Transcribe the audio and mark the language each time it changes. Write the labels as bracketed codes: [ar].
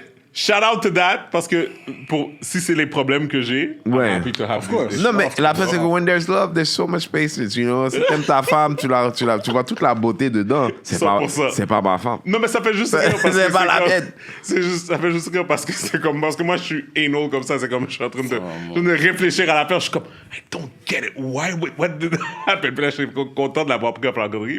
[en] Shout out to that, [fr] parce que si c'est les problèmes que j'ai, ouais. [en] I'm happy to have this. [fr] Non, mais la fin, c'est que [en] when there's love, there's so much patience, you know. [fr] Si t'aimes ta femme, tu vois toute la beauté dedans. C'est pas ma femme. Non, mais ça fait juste rire parce que c'est pas la mienne. Ça fait juste rire parce que c'est comme... Parce que moi, je suis anal comme ça. C'est comme je suis en train de réfléchir à l'affaire. Je suis comme, [en] I don't get it. What did happen? [fr] Puis là, je suis content de l'avoir pris en planconnerie.